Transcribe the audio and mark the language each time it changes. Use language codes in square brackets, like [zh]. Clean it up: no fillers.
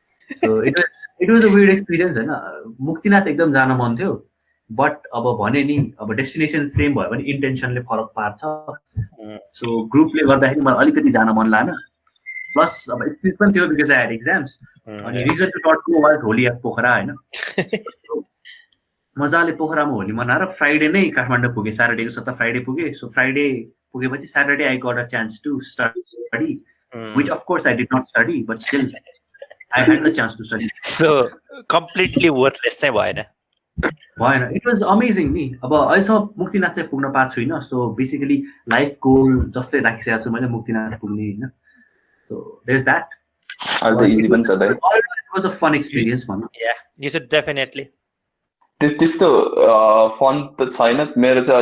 [en] so it was a weird experience [ne] होइन। मुक्तिनाथ एकदम जान मन थियो, बट अब भने नि अब डेस्टिनेसन सेम भयो भने इन्टेन्सनले फरक पार्छ। सो ग्रुपले गर्दाखेरि मलाई अलिकति जान मन लागेन, प्लस अब एक्सपिरियन्स पनि थियो [en] Because I had exams. अनि reason to not go was Holi at Pokhara होइन। [ne] मजाले पोखरामा होली मनाएर फ्राइडे नै काठमाडौँ पुगेँ, स्याटरडेको सट्टा फ्राइडे पुगेँ। [en] So Friday पुगेपछि Saturday I got a chance to study, which of course I did not study, but still I had the chance to study. [ne] So completely worthless चाहिँ भएन। [en] it was amazing [ne] नि। अब अहिलेसम्म मुक्तिनाथ चाहिँ पुग्न पाएको छुइनँ। सो बेसिकली लाइफ गोल जस्तै राखिसकेको छु मैले मुक्तिनाथ पुग्ने होइन। [en] So there is that. [ne] Easy पनि छ दाइ। [en] It was a fun experience भनौँ। Yeah you should definitely. [ne] त्यस्तो फन त छैन मेरो चाहिँ।